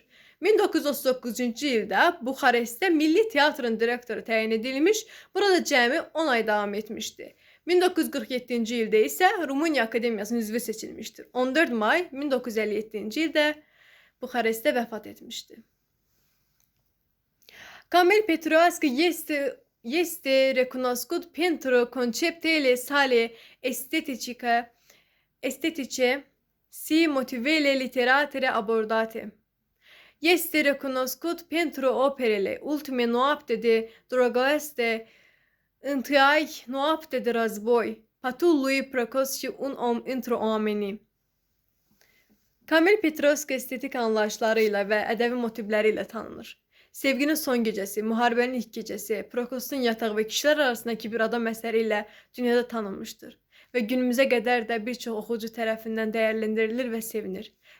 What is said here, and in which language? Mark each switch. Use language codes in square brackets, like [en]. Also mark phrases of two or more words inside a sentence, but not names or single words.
[az] 1939-cu ildə Buxarestdə Milli Teatrın direktoru təyin edilmiş, burada cəmi 10 ay davam etmişdi. 1947-ci ildə isə Rumıniya Akademiyasının üzvü seçilmişdir. 14 may 1957-ci ildə Buxarestdə vəfat etmişdi. [ro] Kamil Petrescu este recunoscut pentru conceptele sale estetice și motivele literare abordate. Este recunoscut pentru operele Ultime noapte de dragoste, Întâi noapte de război, Patul lui precoce și Un om între oameni. [az] Kamil Petrescu estetik anlayışlarıyla və ədəbi motivləri ilə tanınır. Sevginin son gecəsi, müharibənin ilk gecəsi, Prokostun yatağı və kişilər arasındakı bir adam əsəri ilə dünyada tanınmışdır və günümüzə qədər də bir çox oxucu tərəfindən dəyərləndirilir və sevinir.